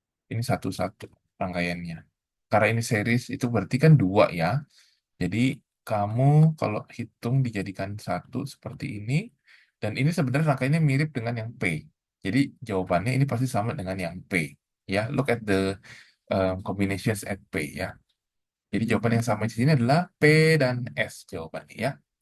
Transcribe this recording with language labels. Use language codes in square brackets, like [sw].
[id] Ini satu-satu rangkaiannya. Karena ini series, itu berarti kan 2 ya. Jadi kamu kalau hitung dijadikan satu seperti ini, dan ini sebenarnya rangkaiannya mirip dengan yang P. Jadi jawabannya ini pasti sama dengan yang P. [en] Ya, look at the combinations at P ya. [id] Jadi jawaban yang sama di sini adalah P dan S jawabannya ya.